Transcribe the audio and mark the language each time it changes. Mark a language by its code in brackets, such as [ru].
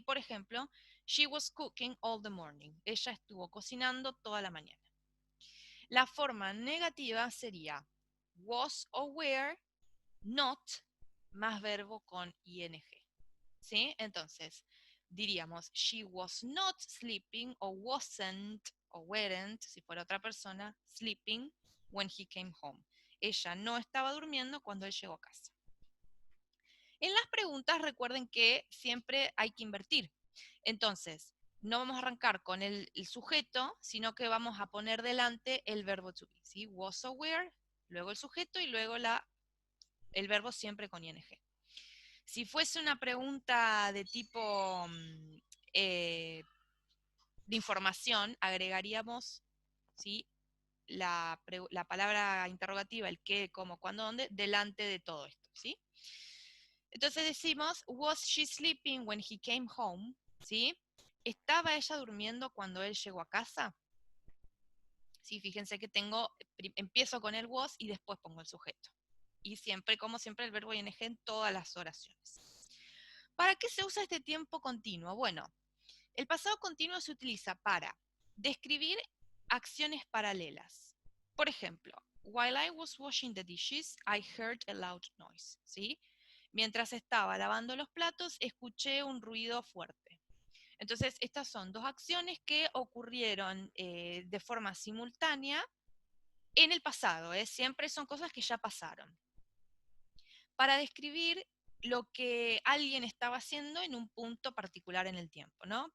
[es] Por ejemplo, [en] she was cooking all the morning. [es] Ella estuvo cocinando toda la mañana. La forma negativa sería was or were, not, más verbo con ing. ¿Sí? Entonces, diríamos, [en] she was not sleeping, o wasn't, o weren't, [es] si fuera otra persona, [en] sleeping when he came home. [es] Ella no estaba durmiendo cuando él llegó a casa. En las preguntas recuerden que siempre hay que invertir. Entonces, no vamos a arrancar con el sujeto, sino que vamos a poner delante el verbo to be. ¿Sí? Was or were, luego el sujeto y luego el verbo siempre con ing. Si fuese una pregunta de tipo de información, agregaríamos, ¿sí? la palabra interrogativa, el qué, cómo, cuándo, dónde, delante de todo esto, ¿sí? Entonces decimos, [en] was she sleeping when he came home? [es] ¿Sí? ¿Estaba ella durmiendo cuando él llegó a casa? Sí, fíjense que empiezo con el was y después pongo el sujeto. Y siempre, como siempre, el verbo ing en todas las oraciones. ¿Para qué se usa este tiempo continuo? Bueno, el pasado continuo se utiliza para describir acciones paralelas. Por ejemplo, [en] while I was washing the dishes, I heard a loud noise. [es] ¿Sí? Mientras estaba lavando los platos, escuché un ruido fuerte. Entonces, estas son dos acciones que ocurrieron de forma simultánea en el pasado. Siempre son cosas que ya pasaron. Para describir lo que alguien estaba haciendo en un punto particular en el tiempo, ¿no?